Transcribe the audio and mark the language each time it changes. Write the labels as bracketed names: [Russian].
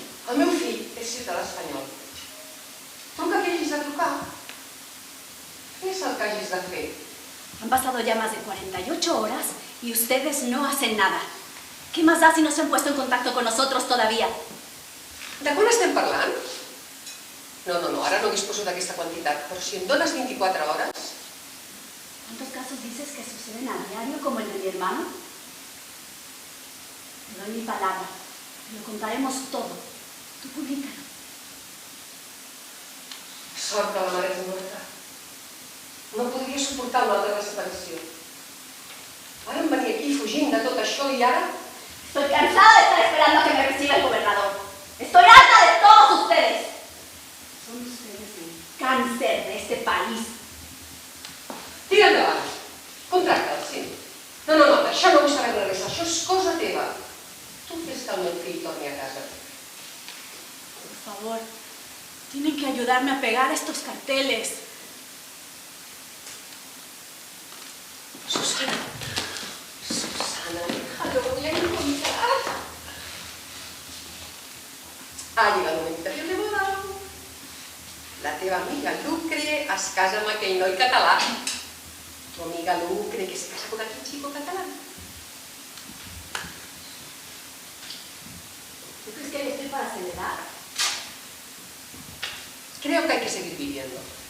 [Catalan] El meu fill és ciutadà espanyol. Truca que hagis de trucar. Què és el que hagis de fer? [Spanish] Han pasado ya más de 48 horas y ustedes no hacen nada. ¿Qué más da si no se han puesto en contacto con nosotros todavía? [Catalan] De quan estem parlant? No, ara no disposo d'aquesta quantitat, però si em dones 24 hores... [Spanish] ¿Cuántos casos dices que suceden a diario como el de mi hermano? Te doy mi palabra. Te lo contaremos todo. Tú públicalo. [Catalan] Sort que la mare és morta. No podria suportar una altra desaparició. Ara em venia aquí fugint de tot això i ara... [Spanish] Estoy cansada de estar esperando a que me reciba el gobernador. Estoy harta de todos ustedes. Son ustedes el cáncer de este país. [Catalan] Tira endavant. Contracta'l, sí. No, això no vull saber res. Això és cosa teva. Tu fes que el meu fill torni a casa. [Spanish] Por favor, tienen que ayudarme a pegar estos carteles. Susana, hija, lo voy a encontrar. Ha llegado una invitació de boda. [Catalan] La teva amiga Lucre es casa amb aquell noi català. [Spanish] Tu amiga Lucre que se casa con aquell chico catalán. ¿Tú crees que yo estoy para acelerar? Creo que hay que seguir viviendo.